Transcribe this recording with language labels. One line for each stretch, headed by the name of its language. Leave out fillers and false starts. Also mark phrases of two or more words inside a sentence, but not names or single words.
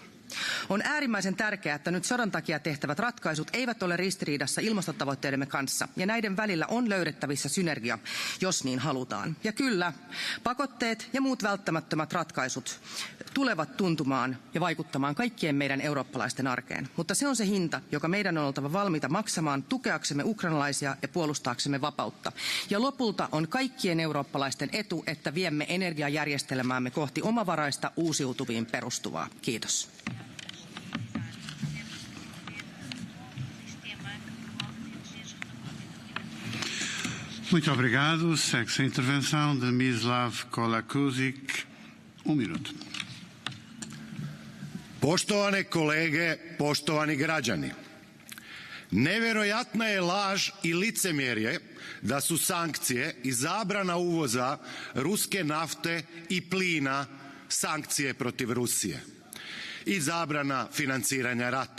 Finnish: On äärimmäisen tärkeää, että nyt sodan takia tehtävät ratkaisut eivät ole ristiriidassa ilmastotavoitteidemme kanssa, ja näiden välillä on löydettävissä synergia, jos niin halutaan. Ja kyllä, pakotteet ja muut välttämättömät ratkaisut tulevat tuntumaan ja vaikuttamaan kaikkien meidän eurooppalaisten arkeen. Mutta se on se hinta, joka meidän on oltava valmiita maksamaan tukeaksemme ukrainalaisia ja puolustaaksemme vapautta. Ja lopulta on kaikkien eurooppalaisten etu, että viemme energiajärjestelmäämme kohti omavaraista uusiutuviin perustuvaa. Kiitos.
Portuguese: Muito obrigado. Segue-se a intervenção de Mislav Kolakuzic. Minuto.
Croatian: Poštovane kolege, poštovani građani. Nevjerojatna je laž i licemjerje da su sankcije i zabrana uvoza ruske nafte i plina sankcije protiv Rusije i zabrana financiranja rata.